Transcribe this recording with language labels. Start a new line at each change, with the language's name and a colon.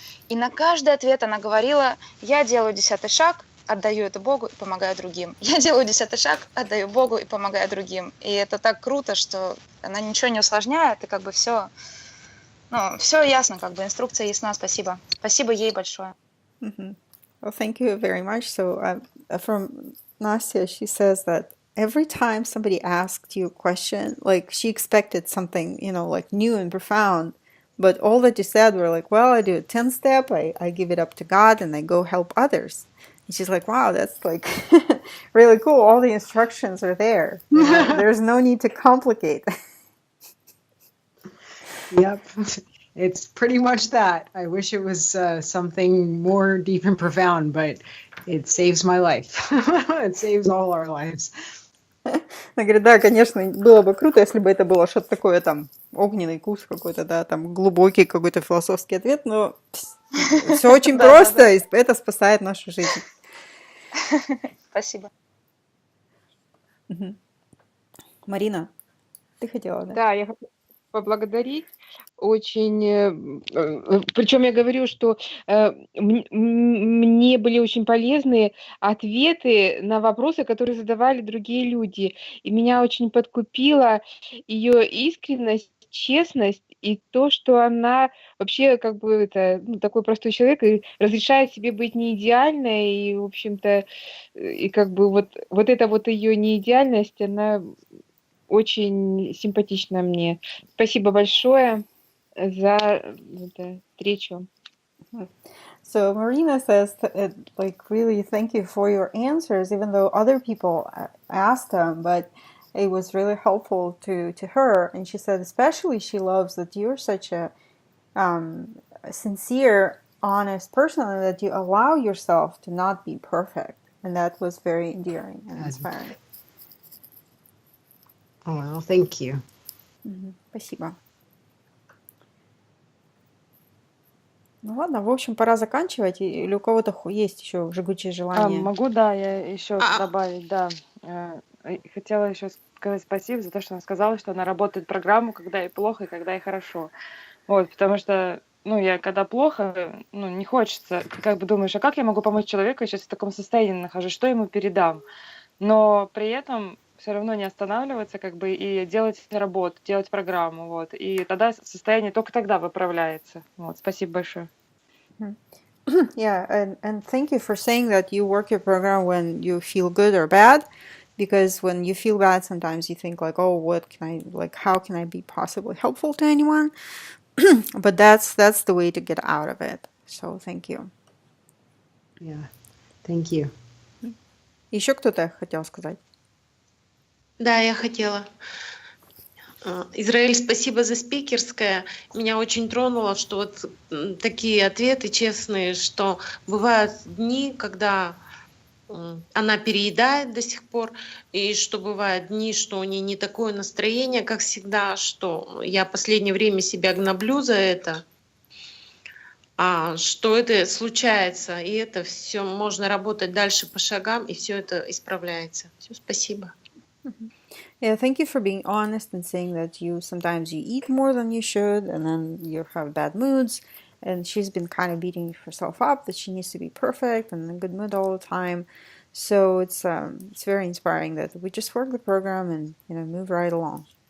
Russian: И на каждый ответ она говорила, я делаю 10-й шаг, отдаю это Богу и помогаю другим. Я делаю 10-й шаг, отдаю Богу и помогаю другим. И это так круто, что она ничего не усложняет, и как бы все ясно, как бы инструкция ясна. Спасибо. Спасибо ей большое. Mm-hmm.
English: Well, thank you very much. So from Nastia, she says that every time somebody asked you a question, like she expected something, like new and profound, but all that you said were like, well, I do a 10-step, I give it up to God, and I go help others. And she's like, wow, that's like really cool. All the instructions are there. There's no need to complicate. Yep. It's pretty much that. I wish it was something more deep and profound, but it saves my life. It saves all our lives.
Russian: Она говорит, да, конечно, было бы круто, если бы это было что-то такое, там, огненный курс какой-то, да, там, глубокий какой-то философский ответ, но все очень просто, и это спасает нашу жизнь. Спасибо. Марина, ты хотела, да? Да, я хочу поблагодарить. Очень, причем я говорю, что мне были очень полезны ответы на вопросы, которые задавали другие люди. И меня очень подкупила ее искренность, честность и то, что она вообще как бы такой простой человек и разрешает себе быть не идеальной. И, в общем-то, и как бы вот эта вот ее неидеальность, она очень симпатична мне. Спасибо большое за встречу.
English: So Marina says, like, really, thank you for your answers, even though other people asked them, but it was really helpful to her. And she said, especially she loves that you're such a sincere, honest person, and that you allow yourself to not be perfect. And that was very endearing and inspiring. Oh, well, thank you.
Russian: Спасибо. Ну ладно, в общем, пора заканчивать. Или у кого-то есть еще жгучее желание? Могу, да, я еще добавить, да. Хотела еще сказать спасибо за то, что она сказала, что она работает программу, когда ей плохо и когда ей хорошо. Вот, потому что, я когда плохо, не хочется, ты как бы думаешь, а как я могу помочь человеку, я сейчас в таком состоянии нахожусь, что ему передам? Но при этом все равно не останавливаться, как бы, и делать работу, делать программу, вот. И тогда состояние только тогда выправляется. Вот, спасибо большое.
English: Yeah, and thank you for saying that you work your program when you feel good or bad, because when you feel bad, sometimes you think like, oh, how can I be possibly helpful to anyone? But that's the way to get out of it. So thank you. Yeah, thank you.
Russian: Еще кто-то хотел сказать? Да, я хотела. Израиль, спасибо за спикерское. Меня очень тронуло, что вот такие ответы честные, что бывают дни, когда она переедает до сих пор, и что бывают дни, что у нее не такое настроение, как всегда, что я в последнее время себя гноблю за это, что это случается, и это все можно работать дальше по шагам, и все это исправляется. Все, спасибо.
English: Yeah, thank you for being honest and saying that sometimes you eat more than you should, and then you have bad moods. And she's been kind of beating herself up that she needs to be perfect and in a good mood all the time. So it's very inspiring that we just work the program and move right along.